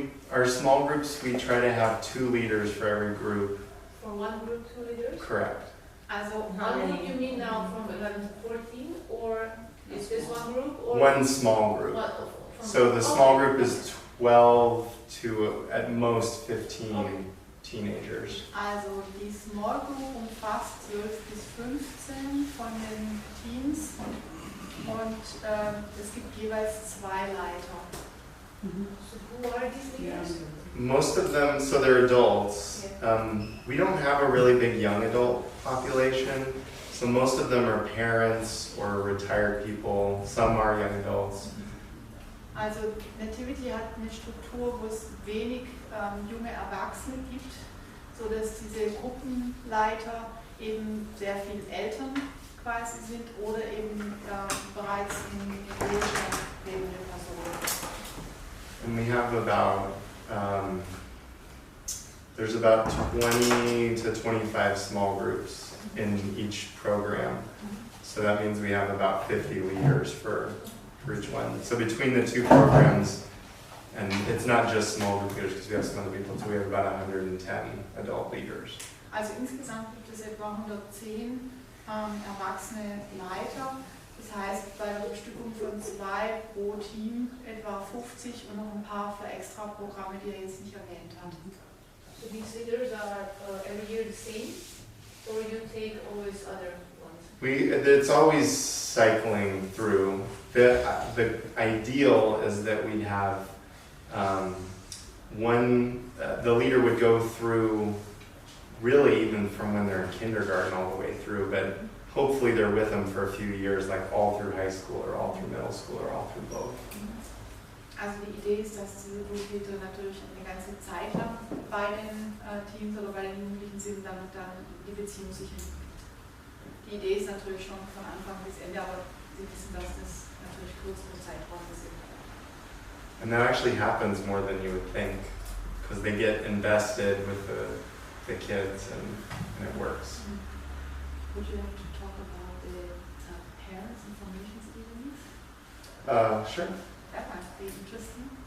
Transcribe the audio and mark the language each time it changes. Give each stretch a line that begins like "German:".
English: Our small groups, we try to have 2 leaders for every group. For one group, 2 leaders? Correct. Also One group you mean now from 11 to 14, or is this one group? Or One small group. So the small group is 12 to at most 15 teenagers.
German: Also die Small Group umfasst 12 bis 15 von den Teens, und es gibt jeweils 2 Leiter.
English: So who are these leaders? Most of them, so they're adults. We don't have a really big young adult population, so most of them are parents or retired people. Some are young adults.
German: Also Nativity hat eine Struktur, wo es wenig junge Erwachsene gibt, sodass diese Gruppenleiter eben sehr viel Eltern quasi sind oder eben bereits in Ruhestand lebende Personen.
English: And we have there's about 20 to 25 small groups in each program. So that means we have about 50 leaders for each one. So between the 2 programs, and it's not just small group leaders because we have some other people too, we have about 110 adult leaders.
German: Also insgesamt gibt es etwa 110 erwachsene Leiter. Das heißt, bei der Bestückung von 2 pro Team etwa 50 und noch ein paar für Extra-Programme, die er jetzt nicht erwähnt hat.
English: So these leaders are every year the same, or you take always other ones? It's always cycling through. The ideal is that we have the leader would go through really even from when they're in kindergarten all the way through, but hopefully they're with them for a few years, like all through high school or all through middle school or all through both.
German: Also die Idee ist, dass diese Gruppenleiter natürlich eine ganze Zeit lang bei den Teams oder bei den Jugendlichen sind, damit dann die Beziehung sich entwickelt. Die Idee ist natürlich schon von Anfang bis Ende, aber Sie wissen, dass das natürlich kürzere Zeiträume sind.
English: And that actually happens more than you would think, because they get invested with the kids and it works. Would you like to talk about the parents' information evenings? Sure. That might be interesting.